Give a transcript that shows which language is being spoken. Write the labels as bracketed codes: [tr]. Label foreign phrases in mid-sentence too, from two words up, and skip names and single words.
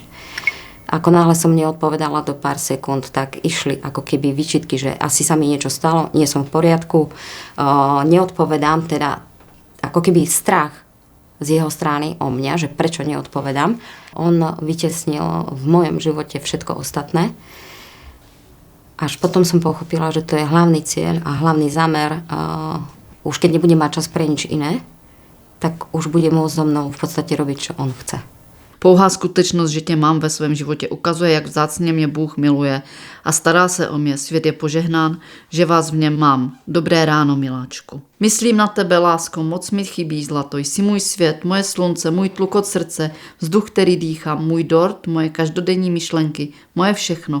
[sk] Ako náhle som neodpovedala do pár sekúnd, tak išli ako keby výčitky, že asi sa mi niečo stalo, nie som v poriadku, neodpovedám, teda ako keby strach z jeho strany o mňa, že prečo neodpovedám. On vytesnil v mojom živote všetko ostatné. Až potom som pochopila, že to je hlavný cieľ a hlavný zámer. Už keď nebude mať čas pre nič iné, tak už bude môcť so mnou v podstate robiť, čo on chce. [cs] Pouhá skutečnost, že tě mám ve svém životě, ukazuje, jak vzácně mě Bůh miluje a stará se o mě. Svět je požehnán, že vás v něm mám. Dobré ráno, miláčku. Myslím na tebe, lásko, moc mi chybí, zlato. Jsi můj svět, moje slunce, můj tlukot srdce, vzduch, který dýchám, můj dort, moje každodenní myšlenky, moje všechno.